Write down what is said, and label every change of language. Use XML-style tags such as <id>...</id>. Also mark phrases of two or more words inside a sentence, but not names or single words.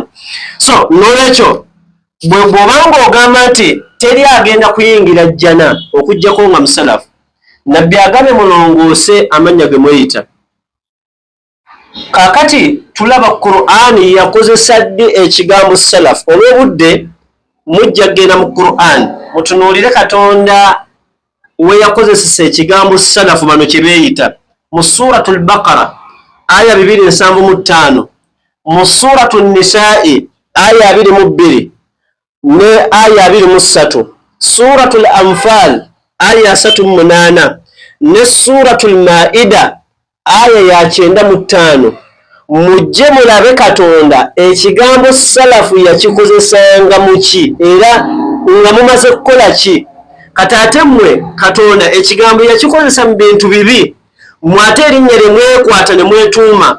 <lg>So n'olwekyo bw'obanga ogamba nti teri agenda kuyingira jjana okujjako nga musalafu, Nabbi agambe mulongoose amannya ge mweyita. Kakati tulaba Qur'ani yakozesa ddi ekigambo salaf. Olw'obudde mujja genda mu Qur'an mutunuulire Katonda we yakozesa ekigambo salafu bano kye beeyita mu Suratul Baqara aya 275, mu Suratul Nisa'i aya 22 ne aya 23, Suratul Anfal aya 38 ne Suratul Maida aya ya 95. Mujje mulabe Katonda ekigambo salafu yakikozesanga muki era nga mumaze kukola ki. Kati ate mmwe Katonda ekigambo yakikozesa mu bintu bibi, mwate erinnya lye mwekwata ne mwetuuma.</lg>